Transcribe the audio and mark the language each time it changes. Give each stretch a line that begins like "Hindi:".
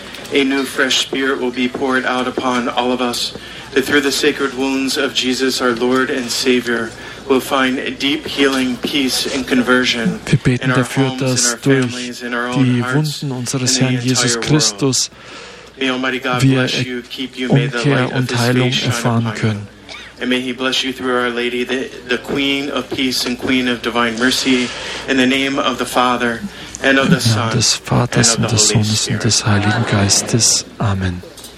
English: A new fresh spirit will be poured out upon all of us, that through the sacred wounds of Jesus, our Lord and Savior, will find a deep healing, peace and conversion.
German: Wir beten dafür, dass durch die Wunden unseres Herrn Jesus Christus wir Umkehr und Heilung erfahren können.
English: And may he bless you through Our Lady, the Queen of Peace and Queen of Divine Mercy, in the name of the Father and of the Son
German: des Vaters und des Sohnes und des Heiligen Geistes. Amen.